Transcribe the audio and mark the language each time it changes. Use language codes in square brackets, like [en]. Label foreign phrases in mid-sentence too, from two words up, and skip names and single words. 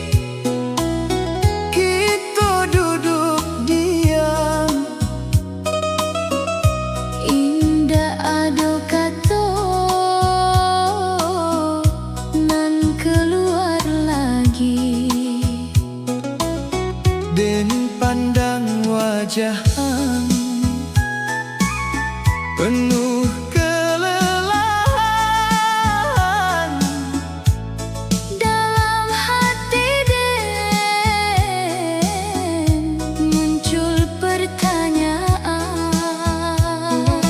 [id] kita duduk diam. [min] Indah ado kato nan keluar lagi. Den pandang wajahan penuh kelelahan. Dalam hati Den muncul pertanyaan.